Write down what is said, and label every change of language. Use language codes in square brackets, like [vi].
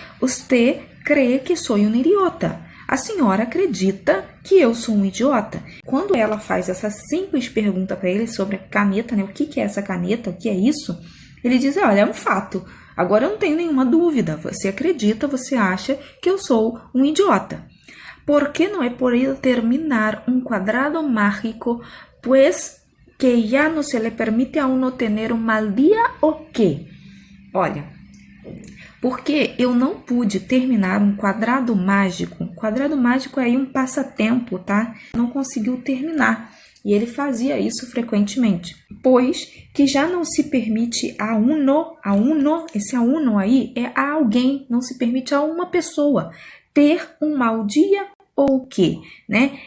[es] Usted cree que [pt] sou um idiota. A senhora acredita que eu sou um idiota? Quando ela faz essa simples pergunta para ele sobre a caneta, né? O que é essa caneta? O que é isso? Ele diz, olha, é um fato. Agora eu não tenho nenhuma dúvida. Você acredita, você acha que eu sou um idiota. [es] ¿Por qué no he podido terminar un cuadrado mágico? Pues que ya no se le permite a uno tener un mal día o qué? [pt] Olha, porque eu não pude terminar um quadrado mágico. Quadrado mágico é aí um passatempo, tá? Não conseguiu terminar. E ele fazia isso frequentemente. Pois que já não se permite [es] a uno, [pt] esse a uno aí é a alguém, não se permite a uma pessoa ter um mau dia ou o quê, né?